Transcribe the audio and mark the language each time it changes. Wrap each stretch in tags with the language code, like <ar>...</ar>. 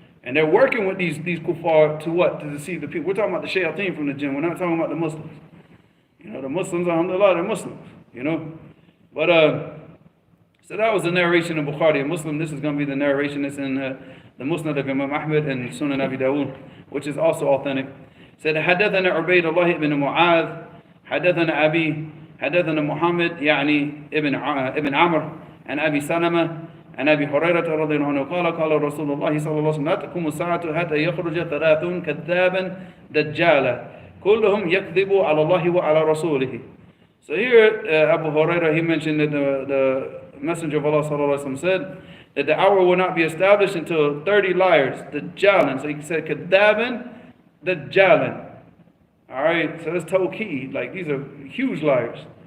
<en>And they're working with these kuffar to what? To deceive the people. We're talking about the shayateen from the jinn. We're not talking about the Muslims. You know, the Muslims, alhamdulillah, they're Muslims. You know? But, so that was the narration of Bukhari. A Muslim, this is going to be the narration that's in the Musnad of Imam Ahmad and Sunan Abi Dawud, which is also authentic.</en> <ar>Said, حدثنا عبيد الله بن معاذ حدثنا أبي حدثنا محمد يعني ابن عمرو عن أبي سلمة عن أبي هريرة رضي الله عنه قال رسول الله صلى الله عليه وسلم لا تقوم الساعة حتى يخرج ثلاث كذابا دجالا كلهم يكذب على الله وعلى رسوله.</ar> <en>So here Abu Hurairah, he mentioned that the Messenger of Allah sallallahu alaihi wasallam said that the hour will not be established until 30 liars, dajjalan. So he said kadhaban dajjalan. Alright, so that's tawqeed, like these are huge liars.</en>